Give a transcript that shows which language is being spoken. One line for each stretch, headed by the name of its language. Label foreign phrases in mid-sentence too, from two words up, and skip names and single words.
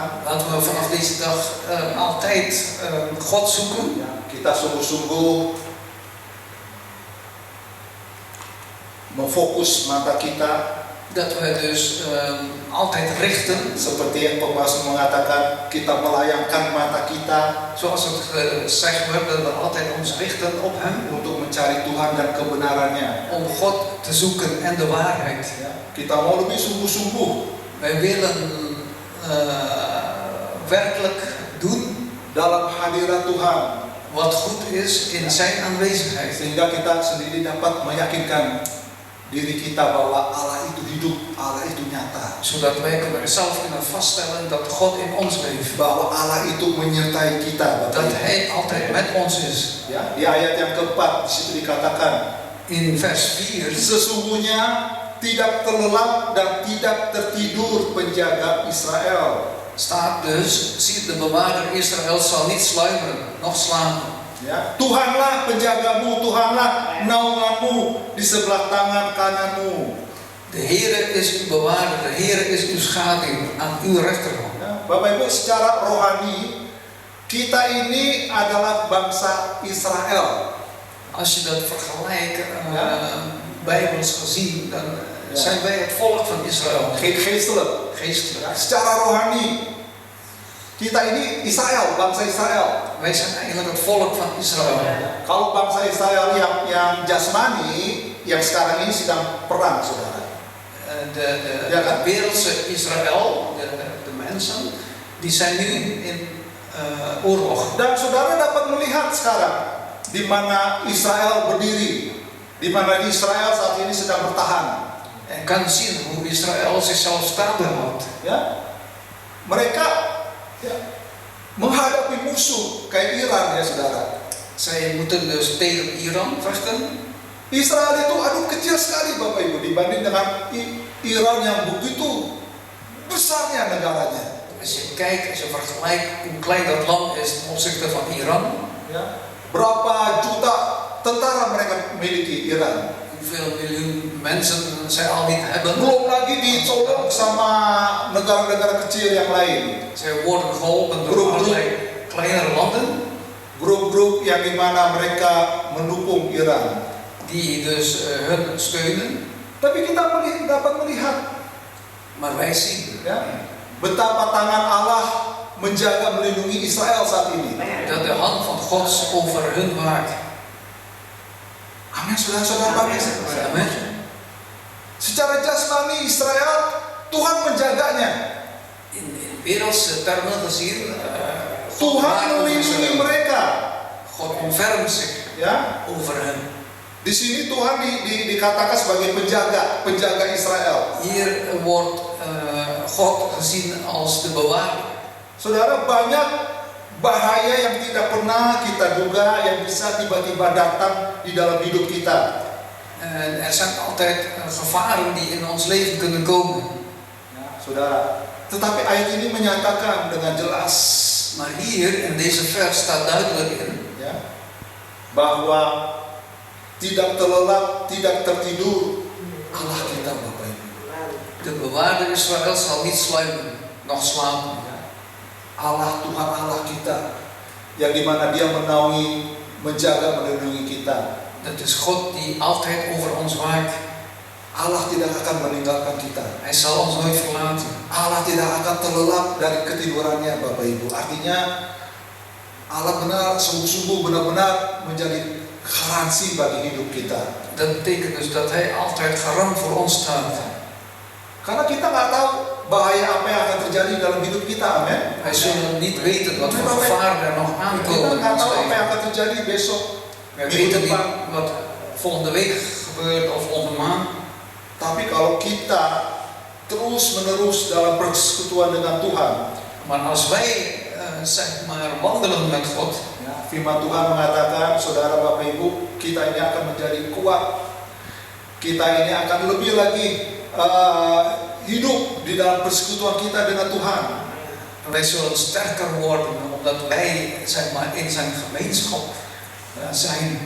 Dutch: Laten we vanaf deze dag altijd God zoeken.
Indonesian: Ya, kita sungguh-sungguh memfokus mata kita.
Dutch: Dat we dus altijd richten,
Indonesian: Seperti yang pemazmur mengatakan, kita melayangkan mata kita
Dutch: zoals het gezegd wordt, dat we altijd ons richten op Hem.
Indonesian: untuk mencari Tuhan dan kebenarannya.
Dutch: Om God te zoeken en de waarheid.
Indonesian: Ya, kita mau lebih sungguh-sungguh
Dutch: Wij willen werkelijk doen
Indonesian: dalam hadirat Tuhan,
Dutch: wat goed is in Zijn aanwezigheid.
Indonesian: sehingga kita sendiri dapat meyakinkan diri kita bahwa Allah itu hidup, Allah itu nyata,
Dutch: Zodat wij zelf kunnen vaststellen dat God in ons leeft.
Indonesian: bahwa Allah itu menyertai kita.
Dutch: Dat Hij altijd met ons is.
Indonesian: Ya, di ayat yang keempat di situ dikatakan,
Dutch: In vers 4.
Indonesian: sesungguhnya tidak terlelap dan tidak tertidur penjaga Israel.
Dutch: Staat dus, ziet de bewaarder Israël zal niet sluimeren, noch slapen.
Indonesian: Ya, Tuhanlah penjagamu, Tuhanlah naunganmu di sebelah tangan kananmu.
Dutch: De Heere is uw bewaarder, de Heere is uw schaduw aan uw rechterhand.
Indonesian: Ya, Bapak Ibu, secara rohani kita ini adalah bangsa Israel.
Dutch: Als je dat vergelijkt, bijbels gezien, dan zijn wij het volk van Israël. Geestelijk. Geestelijk.
Indonesian: Secara rohani kita ini Israel, bangsa Israel.
Dutch: Wij zijn eigenlijk het volk van Israël.
Indonesian: Kalau bangsa Israel yang jasmani, yang sekarang ini sedang perang, saudara.
Dutch: De wereldse Israël, de mensen, die zijn nu in oorlog.
Indonesian: Dan saudara dapat melihat sekarang di mana Israel berdiri, di mana Israel saat ini sedang bertahan.
Dutch: En kan zien hoe Israël zichzelf staande houdt.
Indonesian: Ya, mereka menghadapi musuh kayak Iran, ya saudara.
Dutch: Zij moeten dus tegen Iran vechten.
Indonesian: Israel itu kecil sekali Bapak Ibu dibanding dengan Iran yang begitu besarnya negaranya.
Dutch: Als je kijkt, als je vergelijkt hoe klein dat land is ten opzichte van Iran.
Indonesian: Ya, berapa juta tentara mereka miliki Iran?
Dutch: Hoeveel miljoen mensen zij al niet hebben.
Indonesian: Belum lagi dicolok sama negara-negara kecil yang lain.
Dutch: Zij worden geholpen door allerlei kleinere landen.
Indonesian: Grup-grup yang dimana mereka mendukung Iran.
Dutch: Die dus hun steunen.
Indonesian: Tapi kita dapat melihat,
Dutch: Maar wij zien,
Indonesian: ya, betapa tangan Allah menjaga melindungi Israel saat ini.
Dutch: dat de hand van God over hun waakt.
Indonesian: Amin, saudara-saudara.
Dutch: Amen.
Indonesian: Secara jasmani Israel, Tuhan menjaganya.
Dutch: In wereldse termen gezien,
Indonesian: Tuhan melindungi mereka.
Dutch: God ontfermt zich
Indonesian: Ya,
Dutch: over hen.
Indonesian: di sini Tuhan dikatakan sebagai penjaga Israel.
Dutch: Hier wordt God gezien als de bewaarder.
Indonesian: Saudara, banyak bahaya yang tidak pernah kita duga yang bisa tiba-tiba datang di dalam hidup kita.
Dutch: En er zijn altijd gevaren die in ons leven kunnen komen.
Indonesian: Ya, saudara, tetapi ayat ini menyatakan dengan jelas,
Dutch: Maar hier in deze vers staat duidelijk in
Indonesian: ya, bahwa tidak terlelap, tidak tertidur Allah kita, Bapak Ibu.
Dutch: de bewaarder Israël zal niet sluimeren, noch slapen.
Indonesian: Allah, Tuhan Allah kita, yang dimana Dia menaungi, menjaga, melindungi kita.
Dutch: Dat is God die altijd over ons waakt.
Indonesian: Allah tidak akan meninggalkan kita.
Dutch: Hij zal ons nooit verlaten.
Indonesian: Allah tidak akan terlelap dari ketidurannya, Bapak Ibu. Artinya Allah benar, sungguh-sungguh benar-benar menjadi garansi bagi hidup kita.
Dutch: Dat betekent dus dat Hij altijd garant voor ons staat.
Indonesian: Karena kita nggak tahu bahaya apa yang akan terjadi dalam hidup kita, amin.
Dutch: Wij zullen niet weten wat voor gevaren er nog
Indonesian: Kita
Dutch: aankomen in
Indonesian: nggak
Dutch: ons
Indonesian: tahu apa yang
Dutch: leven.
Indonesian: akan terjadi besok,
Dutch: Wij
Indonesian: minggu
Dutch: weten niet
Indonesian: depan.
Dutch: wat volgende week gebeurt of volgende maand.
Indonesian: Tapi kalau kita terus-menerus dalam persekutuan dengan Tuhan,
Dutch: Maar als wij zeg maar wandelen met God,
Indonesian: ya, firman Tuhan mengatakan, saudara Bapak Ibu, kita ini akan menjadi kuat. Kita ini akan lebih lagi hidup di dalam persekutuan kita dengan Tuhan.
Dutch: wij zullen sterker worden omdat wij zeg maar in zijn gemeenschap zijn.